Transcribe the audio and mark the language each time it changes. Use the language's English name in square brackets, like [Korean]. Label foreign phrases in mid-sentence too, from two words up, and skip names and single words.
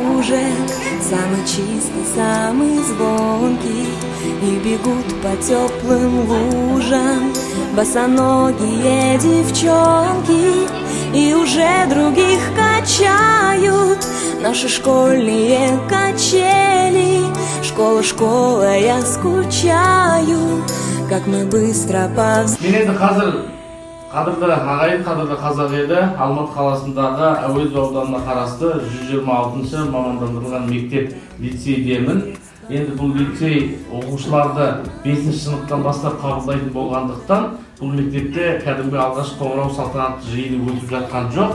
[Russian] лужек, самый чистый, самый звонкий, и бегут по теплым лужам босоногие девчонки, и уже других качают наши школьные качели. Школа, школа, я скучаю, как мы быстро [Kazakh] Қадырлы ағайын, қадырлы қазақ елі, Алматы қаласындағы Әуезов ауданына қарасты 126-шы мамандандырылған мектеп лицейдемін. Енді бұл лицей оқушыларды 5-ші сыныптан бастап қабылдайтын болғандықтан, бұл мектепте кәдімгі алғаш қоңырау салтанатты жиыны өтіп жатқан жоқ.